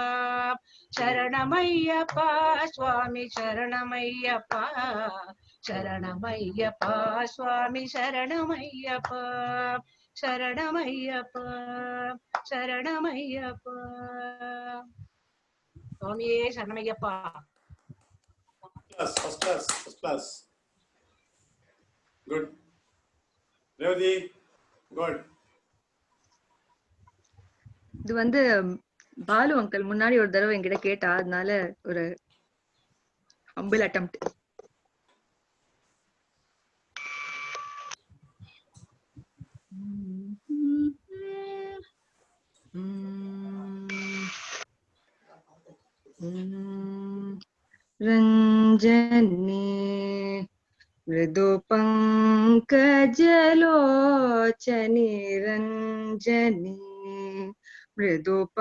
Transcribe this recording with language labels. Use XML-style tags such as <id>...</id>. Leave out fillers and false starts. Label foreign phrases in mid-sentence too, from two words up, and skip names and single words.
<ta>சரணமையப்பா சுவாமி சரணமையப்பா, சரணமையப்பா சுவாமி சரணமையப்பா, சரணமையப்பா சரணமையப்பா. சுவாமியே சரணமையப்பா.</ta> <en>First class. Good. Revati, good.</en> <ta>இது வந்து பாலு அங்கிள் முன்னாடி ஒரு தடவை என்கிட்ட கேட்டா, அதனால ஒரு</ta> <en>humble attempt.</en> <sa>रंजनी मृदु पंकजलोचनी, रंजनी मृदु</sa>